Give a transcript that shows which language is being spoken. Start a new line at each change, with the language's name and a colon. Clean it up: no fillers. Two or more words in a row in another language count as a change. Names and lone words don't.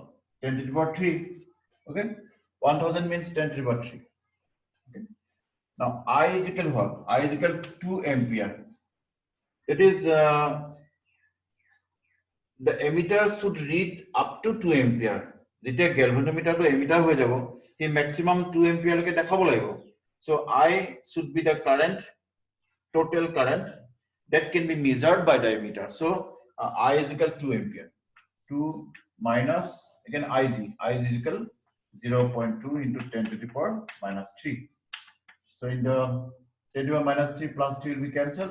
English: 10 to the power 3. Okay, 1000 means 10 to the power 3. Okay. Now I is equal what? I is equal 2 ampere. It is the emitter should read up to 2 ampere.
Assamese: যেতিয়া
English: galvanometer to emitter
Assamese: হৈ যাব,
English: he maximum 2 ampere
Assamese: লৈকে দেখাব লাগিব.
English: So I should be the current, total current that can be measured by the emitter. So I is equal 2 ampere. 2 minus again Ig. Ig is equal 0.2 into 10 to the power minus 3. So in the 10 to the power minus 3 plus 3 will be cancelled.